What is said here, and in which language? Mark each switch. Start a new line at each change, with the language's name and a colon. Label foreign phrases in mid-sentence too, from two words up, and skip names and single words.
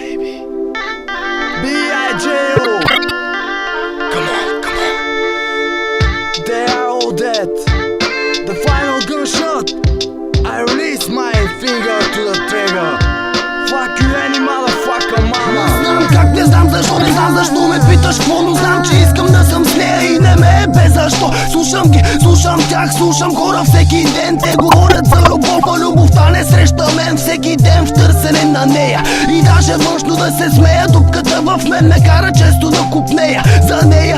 English: B.I.J.O. Come on. They are all dead. The final gunshot. I release my finger to the trigger. Fuck you any motherfucker, mama.
Bulgarian: Знам как, не знам защо, не знам защо ме питаш какво, но знам, че искам да съм с нея и не ме е без защо. Слушам ги, слушам тях, слушам хора всеки ден. Те говорят за любов, а любовта не среща мен всеки ден в търсене на нея. И даже външно да се смея, дупката в мен ме кара често да купнея за нея.